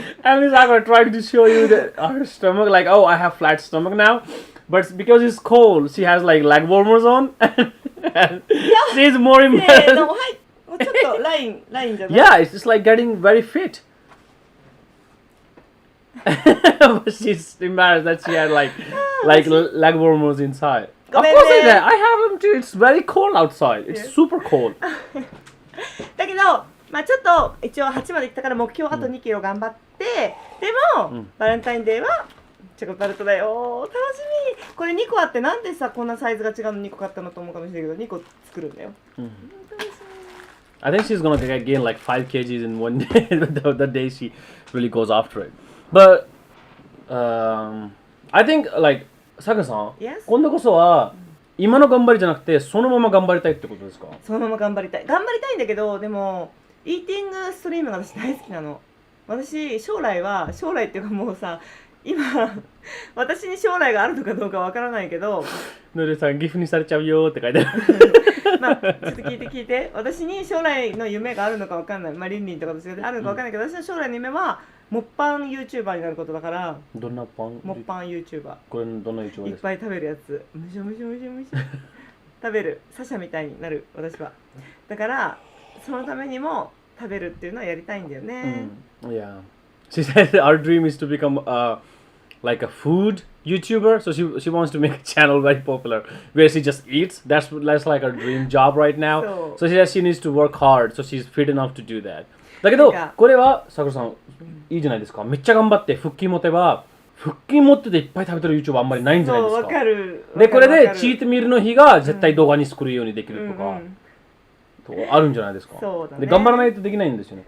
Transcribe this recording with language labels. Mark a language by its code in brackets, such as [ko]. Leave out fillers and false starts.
[en] Emi Sakura trying to show you that her stomach like oh I have flat stomach now but because it's cold she has like leg warmers on and she's more embarrassed [ja] はいちょっとラインじゃない [en] Yeah it's just like getting very fit but she's embarrassed that she had like leg warmers inside Of course I did. I have them too. It's very cold outside. It's super cold. [ja] だけど、まあちょっと一応8まで行ったから目標あと2キロ頑張って、でも、バレンタインデーはチョコタルトだよ。楽しみ。これ2個あってなんでさこんなサイズが違うの2個買ったのと思うかもしれないけど2個作るんだよ。 [en] I think she's gonna gain like 5 kgs in one day. the day she really goes after it. But I think like [ja] さくらさん、今度こそは今の頑張りじゃなくてそのまま頑張りたいってことですか？そのまま頑張りたいんだけどでもイーティングストリームが私大好きなの。私将来っていうかもうさ今私に将来があるのかどうかわからないけどぬるさんギフにされちゃうよって書いてあるまあちょっと聞いて私に将来の夢があるのかわかんないまあリンリンとかと違ってあるのかわかんないけど、私の将来の夢はモッパン YouTuber になることだから。どんなパン？モッパン YouTuber。これどんな YouTuber ですか？いっぱい食べるやつ。むしゃ食べるサシャみたいになる私は。だからそのためにも食べるっていうのはやりたいんだよね。 [en] Yeah. She said our dream is to become like a food YouTuber. So she wants to make a channel very popular where she just eats. That's like her dream job right now. So she says she needs to work hard. So she's fit enough to do that. [ja] だけどこれはさくらさんいいじゃないですか。めっちゃ頑張って腹筋持てば腹筋持ってていっぱい食べてる YouTuber あんまりないんじゃないですか。そうわかる。でこれでチートミールの日が絶対動画に作るようにできるとか、あるんじゃないですか。そうだね。で頑張らないとできないんですよね。